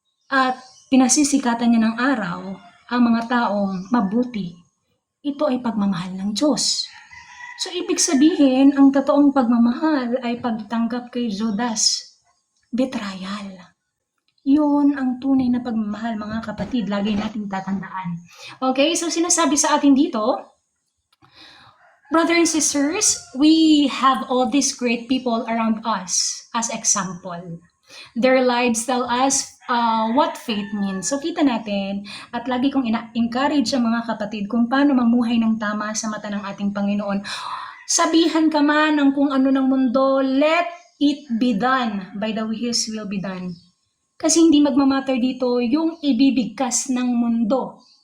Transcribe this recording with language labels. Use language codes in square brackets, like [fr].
[tl] at pinasisikatan niya ng araw ang mga taong mabuti, ito ay pagmamahal ng Diyos. So, ibig sabihin, ang totoong pagmamahal ay pagtanggap kay Judas. Betrayal. Yun ang tunay na pagmamahal, mga kapatid. Lagi nating tatandaan. [en] Okay, [tl] so sinasabi sa atin dito, [en] brothers and sisters, we have all these great people around us as example. Their lives tell us what faith means. [tl] So kita natin at lagi kong encourage ang mga kapatid kung paano mamuhay ng tama sa mata ng ating Panginoon. Sabihan ka man ng kung ano ng mundo, [en] let it be done by the way His will be done. [tl] Kasi hindi magmamatter dito yung ibibigkas ng mundo.